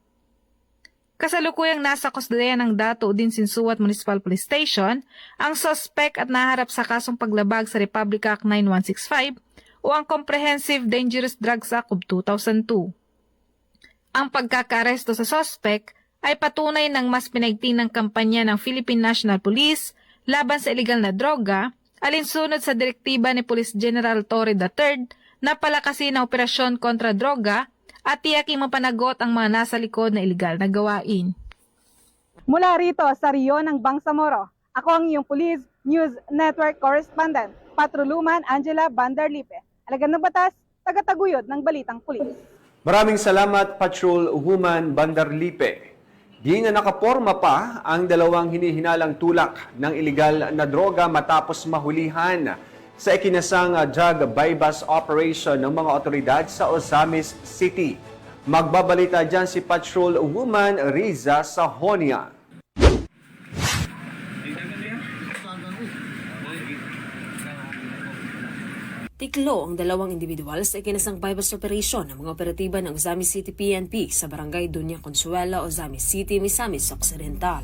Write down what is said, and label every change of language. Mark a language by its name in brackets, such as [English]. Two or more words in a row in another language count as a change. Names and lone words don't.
[Filipino] Kasalukuyang nasa kustodiya ng Dato Udin Sinsuat Municipal Police Station ang suspect at naharap sa kasong paglabag sa Republic Act 9165 o ang Comprehensive Dangerous Drugs Act of 2002. Ang pagkakaaresto sa suspect ay patunay ng mas pinaigting ng kampanya ng Philippine National Police laban sa iligal na droga alinsunod sa direktiba ni Police General Torre III na palakasin ang operasyon kontra droga at tiyaking mapanagot ang mga nasa likod na iligal na gawain. Mula rito sa Rio ng Bangsamoro, ako ang iyong Police News Network Correspondent, Patrolwoman Angela Bandarlipe. Alagad ng batas, tagataguyod ng Balitang Pulis. Maraming salamat, Patrolwoman Bandarlipe. Di na nakaporma pa ang 2 hinihinalang tulak ng iligal na droga matapos mahulihan sa ikinasang [English] drug buy-bust operation [Filipino] ng mga otoridad sa Ozamis City. Magbabalita dyan si Patrolwoman Riza Sahonia. Tiklo ang 2 individual sa ikinasang [English] buy-bust operation [Filipino] ng mga operatiba ng Ozamis City PNP sa barangay Dunya Consuela, Ozamis City, Misamis Occidental.